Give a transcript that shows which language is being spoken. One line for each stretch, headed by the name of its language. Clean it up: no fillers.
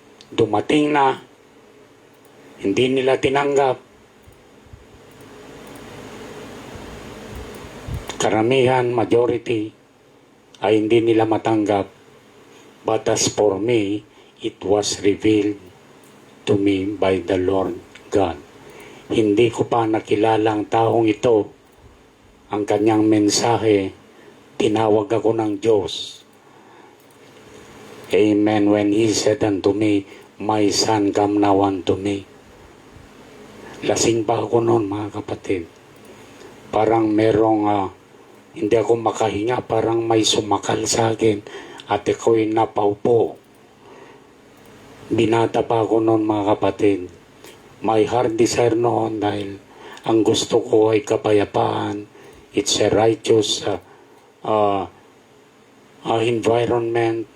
Filipino: Dumating na, hindi nila tinanggap. Karamihan, majority, ay hindi nila matanggap.
English: But as for me, it was revealed to me by the Lord God.
Filipino: Hindi ko pa nakilala ang taong ito. Ang kanyang mensahe, tinawag ako ng Diyos. Amen.
English: When He said unto me, my son, come now unto me.
Filipino: Lasing pa ako noon, mga kapatid. Parang merong, hindi ako makahinga, parang may sumakal sa akin at ako'y napaupo. Binata pa ako noon, mga kapatid.
English: My heart desire
Filipino: noon dahil ang gusto ko ay kapayapaan.
English: It's a righteous environment.